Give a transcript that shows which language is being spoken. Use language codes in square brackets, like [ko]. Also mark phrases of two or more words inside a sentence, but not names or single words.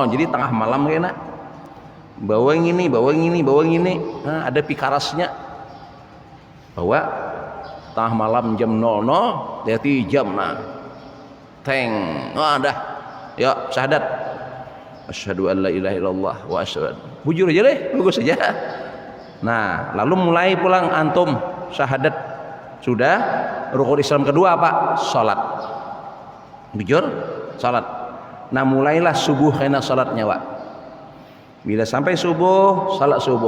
[bjn] Jadi tengah malam kaina. Bawa yang ini. Nah, ada pikarasnya. Bawa tengah malam jam 00, berarti jam nah. Teng. Oh, dah. Ya, syahadat. [ar] Asyhadu an la ilaha illallah wa asyhadu. [bjn] Bujur aja deh, bagus saja. Nah, lalu mulai pulang antum syahadat. Sudah rukun Islam kedua apa? Salat. Bujur, salat. Nah, mulailah subuh kena salatnya, Pak. Bila sampai subuh, salat subuh.